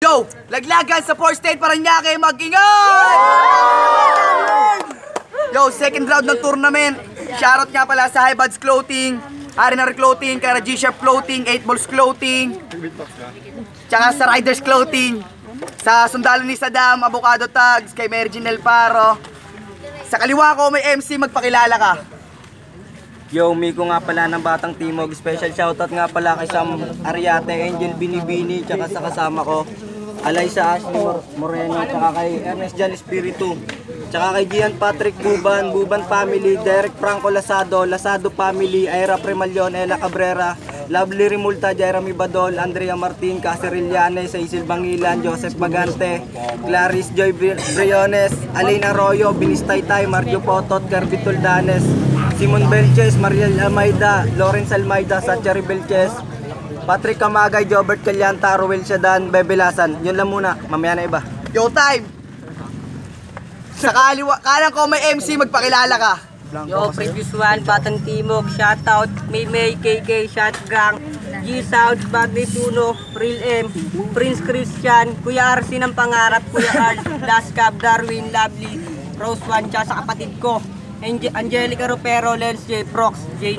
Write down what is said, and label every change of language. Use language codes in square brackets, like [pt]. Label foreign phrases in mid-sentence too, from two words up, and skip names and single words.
[tl] Yo, laglagan sa 4th state Parañaque, mag-ingat! Yo, second round ng tournament. Shoutout nga pala sa High Buds Clothing, Arinar Clothing, Kara G-Sharp Clothing, 8 Balls Clothing, tsaka sa Riders Clothing, sa sundalo ni Saddam, Avocado Tags, kay Mary Jean El Paro. Sa kaliwa ko may MC, magpakilala ka. Yo, Miko nga pala ng Batang Timog. Special shoutout nga pala kay Sam Ariate, Angel Binibini, tsaka sa kasama ko Alaysa Ashley Moreno, tsaka kay Ernest Jan Espiritu, tsaka kay Gian Patrick Buban, Buban Family, Derek Franco Lasado, Lasado Family, Aira Premalion, Ella Cabrera, Lovely Rimulta, Jeremy Badol, Andrea Martin, Caseril Llanes, Cecil Bangilan, Joseph Bagante, Clarice Joy Briones, Alina Arroyo, Binistaytay, Mario Potot, Kirby Tuldanes, Simon Belches, Mariel Almeida, Lawrence Almeida, Satchari Belches, Patrick Kamagay, Jobert Calyanta, Ruel Shadan, Bebelasan. Yun lang muna, mamaya na iba. Yo, time! Sa kaliwa, kanan ko may MC, magpakilala ka. Yo, Previous One, Batang Timog, shoutout, May KK, Shotgang, G-Sound, Bagnet Uno, Real M, Prince Christian, Kuya RC ng Pangarap, Kuya Art, Laskab, Darwin, Lovely, Rose One, tsaka sa kapatid ko, Angelica Ropero, Lens J, Prox, J.